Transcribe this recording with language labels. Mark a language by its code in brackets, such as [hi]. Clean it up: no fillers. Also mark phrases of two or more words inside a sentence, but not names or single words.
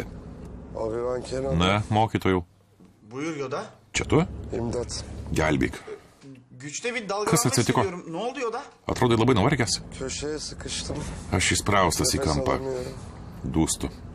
[tr] Abi ben Kenan. [lt] Na, mokytojau. [tr] Buyur Yoda. [lt] Čia tu? [tr] İmdat. [lt] Gelbėk. [tr] Güçte bir dalgalanma [lt] Kas atsitiko? [tr] hissediyorum. Ne oldu Yoda? [lt] Atrodai labai nuvargęs. [tr] Köşeye sıkıştım. [lt] Aš įspraustas į [tr] Nefes [lt] kampą. [tr] alamıyorum. [lt] Dūstu.